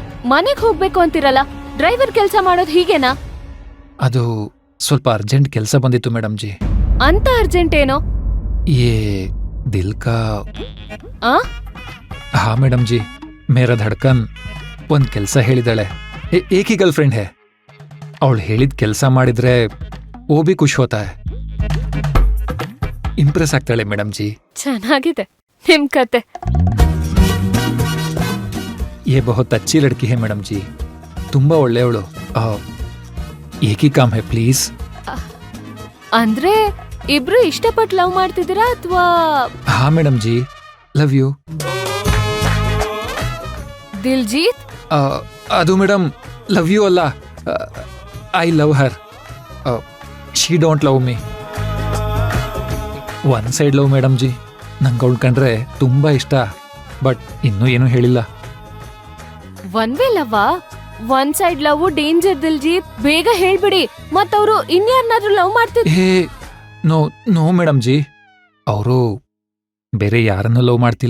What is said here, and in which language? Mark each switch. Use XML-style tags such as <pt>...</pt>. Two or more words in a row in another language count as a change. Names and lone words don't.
<kn>ಮನೆಗ್ ಹೋಗ್ಬೇಕು ಅಂತಿರಲ್ಲ, ಡ್ರೈವರ್ ಕೆಲ್ಸ ಮಾಡೋದು ಹೀಗೇನಾ? ಅದು ಸ್ವಲ್ಪ ಅರ್ಜೆಂಟ್ ಕೆಲಸ ಬಂದಿತ್ತು ಮೇಡಮ್ ಜಿ. ಅಂತ ಅರ್ಜೆಂಟ್ ಏನೋ?</kn> <hi>ये दिल का ಆ हाँ मैडम जी, मेरा धड़कन</hi> <kn>ಒಂದ್ ಕೆಲ್ಸ ಹೇಳಿದಾಳೆ.</kn> <hi>एक गर्लफ्रेंड है,</hi> <kn>ಅವಳು ಹೇಳಿದ ಕೆಲಸ ಮಾಡಿದ್ರೆ</kn> <hi>वो भी खुश होता है.</hi> <kn>ಇಂಪ್ರೆಸ್ ಆಗ್ತಾಳೆ ಮೇಡಮ್ ಜಿ. ಚೆನ್ನಾಗಿದೆ ನಿಮ್ ಕತೆ.</kn> <hi>ये बहुत अच्छी लड़की है मैडम जी,</hi> <kn>ತುಂಬಾ ಒಳ್ಳೆಯವಳು.</kn> <hi>एक काम है प्लीज़.</hi> <kn>ಅಂದ್ರೆ ಇಬ್ರು ಇಷ್ಟಪಟ್ಟು ಲವ್ ಮಾಡ್ತಿದ್ದೀರಾ ಅಥವಾ? ಹಾ ಮೇಡಮ್ ಜಿ,</kn> <en>love you.</en> <kn>ದಿಲ್ಜೀತ್? ಅದು ಮೇಡಮ್</kn> <en>love you</en> <kn>ಅಲ್ಲ,</kn> <en>I love her. She don't love me. One side love madam ji.</en> <kn>ನಂಗೆ ಅವಳು ಕಂಡ್ರೆ ತುಂಬಾ ಇಷ್ಟ, ಬಟ್ ಇನ್ನೂ ಏನೂ ಹೇಳಿಲ್ಲ.</kn> <en>one way love? one side love danger</en> <kn>ದಿಲ್ಜೀತ್, ಬೇಗ ಹೇಳ್ಬಿಡಿ, ಮತ್ತವ್ರು ಇನ್ಯಾರನ್ನಾದ್ರೂ ಲವ್ ಮಾಡ್ತಿದ್ರು. ಹೇ</kn> <en>no no</en> <kn>ಮೇಡಮ್ ಜಿ, ಅವರು ಬೇರೆ ಯಾರನ್ನೂ ಲವ್ ಮಾಡ್ತಿಲ್ಲ.</kn>